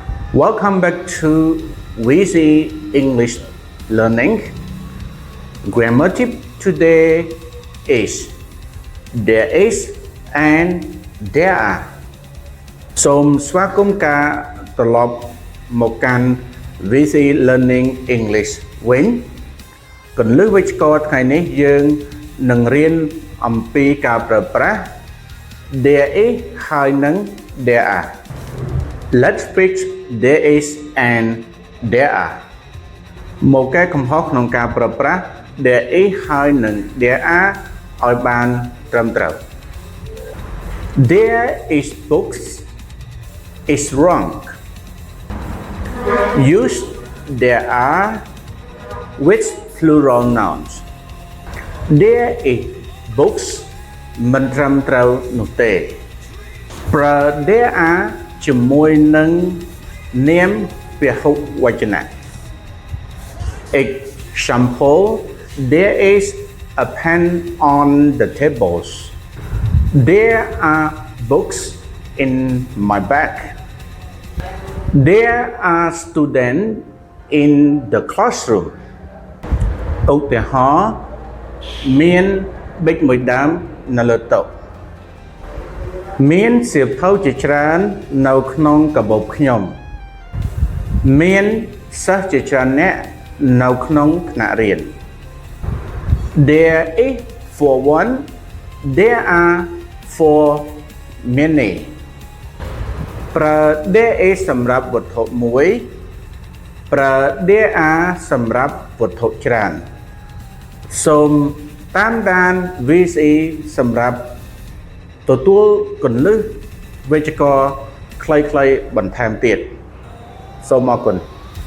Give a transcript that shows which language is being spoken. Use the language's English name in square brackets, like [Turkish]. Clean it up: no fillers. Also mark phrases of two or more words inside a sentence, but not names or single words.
[English] Welcome back to VC English Learning. Grammar tip today is there is and there are. [Khmer] សូមស្វាគមន៍ការត្រឡប់មកកាន់ VC Learning English វិញគន្លឹះវេយ្យាករណ៍ថ្ងៃនេះយើងនឹងរៀនអំពីការប្រើប្រាស់ [English] there is [Khmer] ហើយនិង [English] there are. Let's fix there is and there are. [Khmer] មកកែកំហុសក្នុងការប្រើប្រាស់ [English] there is [Khmer] ហើយនិង [English] there are [Khmer] ឲ្យបានត្រឹមត្រូវ [English] There is books is wrong. Use there are with plural nouns. There is books [Khmer] មិនត្រឹមត្រូវនោះទេប្រើ [English] there are [Khmer] ជាមួយនឹងនាមពហុវចនៈ [English] Example There is a pen on the tables. There are books in my bag. There are students in the classroom. [Khmer] ឧទាហរណ៍មានប៊ិចមួយដើមនៅលើតុមានសៀវភៅជាច្រើននៅក្នុងកាបូបខ្ញុំមានសិស្សជាច្រើនអ្នកនៅក្នុងថ្នាក់រៀន [English] There is for one. There are for many. [Khmer] ប្រើ [English] there is [Khmer] សម្រាប់វត្ថុមួយប្រើ [English] there are [Khmer] សម្រាប់វត្ថុច្រើនសូមតាមដាន VC សម្រាប់ទទួលគន្លឹះវេយ្យាករណ៍ខ្លីៗបន្ថែមទៀតសូមអរគុណ